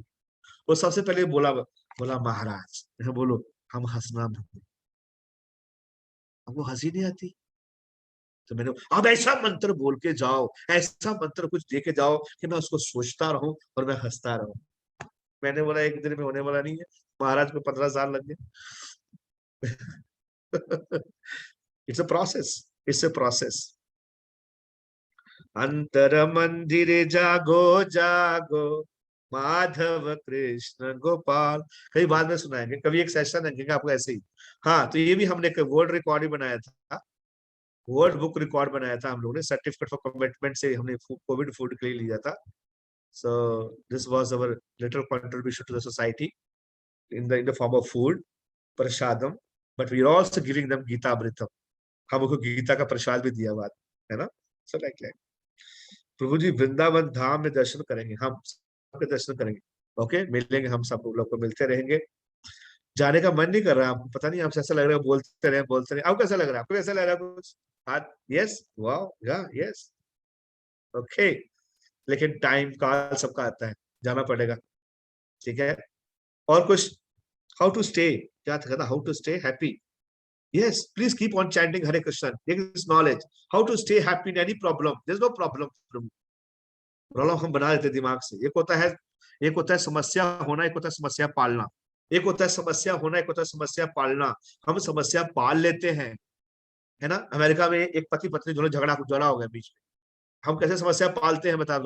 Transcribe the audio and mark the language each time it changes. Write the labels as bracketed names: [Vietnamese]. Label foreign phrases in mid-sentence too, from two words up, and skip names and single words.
[Hindi] वो सबसे पहले बोला महाराज, बोलो हम हंसना भूल, हमको हंसी नहीं आती। तो मैंने अब ऐसा मंत्र बोल के जाओ, ऐसा मंत्र कुछ दे के जाओ कि मैं उसको सोचता रहूं और मैं हंसता रहूं। मैंने बोला एक दिन में होने वाला नहीं है, महाराज को 15 साल लग गए। [English] it's a process, it's a process. [Hindi] अंतर मंदिरे जागो जागो माधव कृष्ण गोपाल, कई बाद में सुनाएंगे, कभी एक सेशन है आपको ऐसे ही। हाँ, तो ये भी हमने [English] world record [Hindi] ही बनाया था, [English] world book record [Hindi] बनाया था हम लोगों ने, [English] certificate for commitment [Hindi] से हमने [English] Covid food [Hindi] के लिए लिया था। [English] so this was our little contribution to the society in the form of food, प्रसादम, but we are also giving them गीता अमृतम, [Hindi] हम उनको गीता का प्रसाद भी दिया हुआ है ना। सब लाइक प्रभु जी वृंदावन धाम में दर्शन करेंगे, हम सबके दर्शन करेंगे, ओके, मिलेंगे, हम सब लोग को मिलते रहेंगे। जाने का मन नहीं कर रहा, आपको पता नहीं, आपसे ऐसा लग रहा है बोलते रहे। आपको कैसा लग रहा है? आपको कैसा लग रहा है कुछ? हाथ, यस, वाओ, या यस, ओके। लेकिन टाइम काल सबका आता है, जाना पड़ेगा, ठीक है। और कुछ? [English] how to stay, [Hindi] क्या था, [English] how to stay happy. Yes, please keep on chanting Hare Krishna. Take this knowledge. How to stay happy in any problem. There's no problem. Problem [Hindi] हम बना देते दिमाग से। एक होता है एक होता है समस्या होना, एक होता है समस्या पालना। एक होता है समस्या होना, एक होता है समस्या पालना। हम समस्या पाल लेते हैं, है ना। अमेरिका में एक पति पत्नी दोनों झगड़ा हो गया बीच में। हम कैसे समस्या पालते हैं बता दो।